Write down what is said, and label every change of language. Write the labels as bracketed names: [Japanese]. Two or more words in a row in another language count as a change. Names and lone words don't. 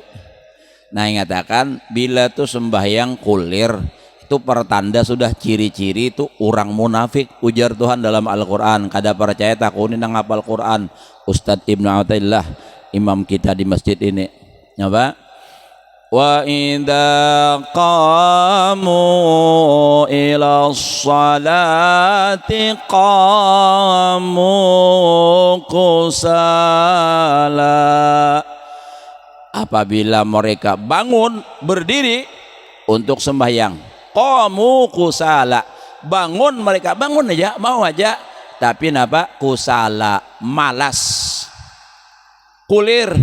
[Banjar] Nah ingatakan bila tuh sembahyang kulir itu pertanda sudah ciri-ciri itu orang munafik. Ujar Tuhan dalam Al-Quran, kada percaya takuni nang hafal Quran Ustadz Ibnu Athaillah imam kita di masjid ini apa? [Arabic] وإذا قاموا إلى الصلاة قاموا كسالى. [Banjar] Apabila mereka bangun berdiri untuk sembahyang, [Arabic] قاموا كسالى, [Banjar] bangun mereka bangun aja mau aja tapi [Arabic] كسالى, [Banjar] malas, kulir.